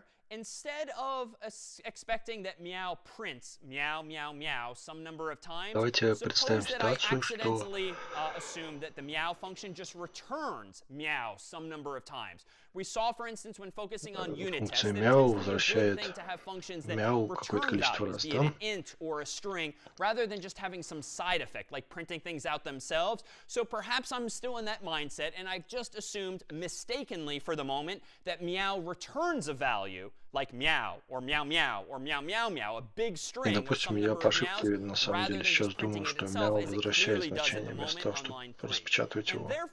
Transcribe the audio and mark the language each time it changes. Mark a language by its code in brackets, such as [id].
[en] Instead of expecting that meow prints meow meow meow some number of times, [ru] давайте представим ситуацию, что [en] assume that the meow function just returns meow some number of times. We saw, for instance, when focusing on unit tests, [ru] функция meow возвращает meow какое-то количество раз, да? [en] Int or a string, rather than just having some side effect like printing things out themselves. So perhaps I'm still in that mindset, and I've just assumed mistakenly for the moment that meow returns a value like meow or meow meow or meow meow meow, a big string. [ru] И, допустим, я по ошибке на самом деле сейчас думаю, что meow возвращает значение вместо того, чтобы распечатывать его.